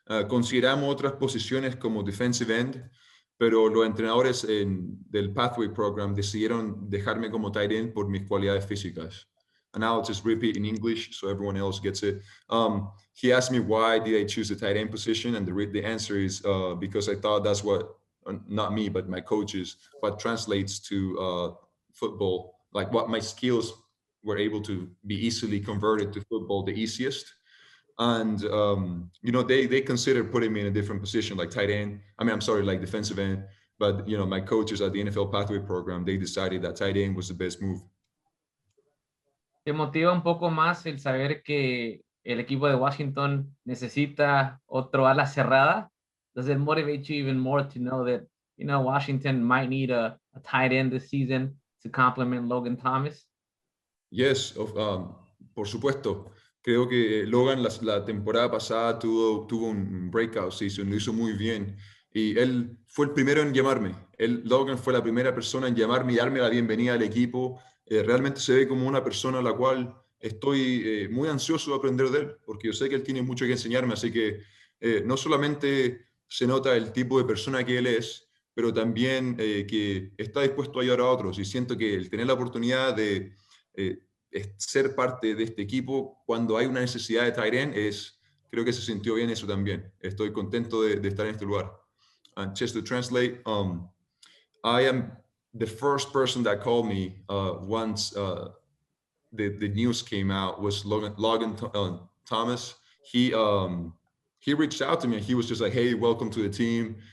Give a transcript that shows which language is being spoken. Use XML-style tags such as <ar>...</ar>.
<es>Consideramos otras posiciones como defensive end, pero los entrenadores del Pathway Program decidieron dejarme como tight end por mis cualidades físicas.</es> <en>And I'll just repeat in English so everyone else gets it. He asked me why did I choose the tight end position, and the answer is because I thought that's what, not me, but my coaches, what translates to football, like what my skills were able to be easily converted to football the easiest. And you know, they considered putting me in a different position, like tight end. I mean, I'm sorry, like defensive end. But you know, my coaches at the NFL Pathway Program, they decided that tight end was the best move.</en> <es>¿Te motiva un poco más el saber que el equipo de Washington necesita otro ala cerrada?</es> <en>Does it motivate you even more to know that, you know, Washington might need a tight end this season to complement Logan Thomas? Yes,</en> <es>por supuesto. Creo que Logan la temporada pasada tuvo un</es> <en>breakout season,</en> <es>lo hizo muy bien. Y él fue el primero en llamarme. Logan fue la primera persona en llamarme y darme la bienvenida al equipo. Realmente se ve como una persona a la cual estoy muy ansioso de aprender de él, porque yo sé que él tiene mucho que enseñarme, así que no solamente se nota el tipo de persona que él es, pero también que está dispuesto a ayudar a otros. Y siento que el tener la oportunidad de ser parte de este equipo cuando hay una necesidad de tight end, creo que se sintió bien eso también. Estoy contento de estar en este lugar.</es> <en>And just to translate, I am the first person that called me once the news came out was Logan Thomas. He reached out to me and he was just like, hey, welcome to the team.</en>